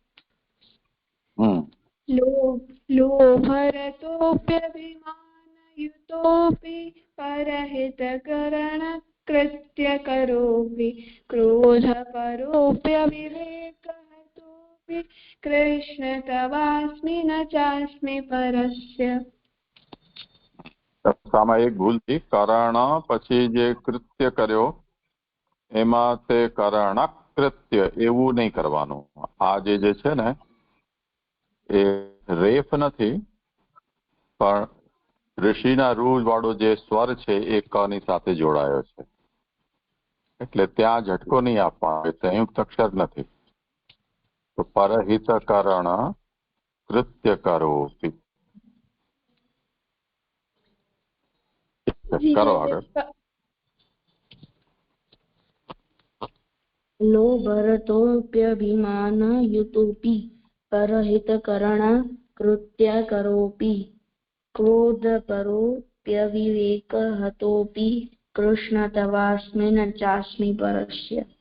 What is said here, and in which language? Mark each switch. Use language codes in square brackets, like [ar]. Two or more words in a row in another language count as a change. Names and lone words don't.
[sa] लोभरतोऽप्यभिमानयुतोऽपि परहितकरणकृत्य करोऽपि क्रोधपरोऽप्यविवेकहतोऽपि कृष्ण तवास्मि न चास्मि परस्य। [gu] આમાં એક ભૂલ થઈ, કરણ પછી જે કૃત્ય કર્યો એમાં તે [sa] करण कृत्य [gu] એવું નહીં કરવાનું. આ જે છે ને એ રેફ નથી, પણ ઋષિના રૂ વાળો જે સ્વર છે એ ક ની સાથે જોડાયો છે, એટલે ત્યાં ઝટકો નહીં આપવાનો, સંયુક્ત અક્ષર નથી. [sa] તો परहित करण कृत्य करोऽपि. [gu] કરો આગળ. [sa] लोभरतोऽप्यभिमानयुतोऽपि परहितकरण कृत्य करोऽपि क्रोधपरोऽप्यविवेकहतोऽपि कृष्ण तवास्मि न चास्मि परस्य।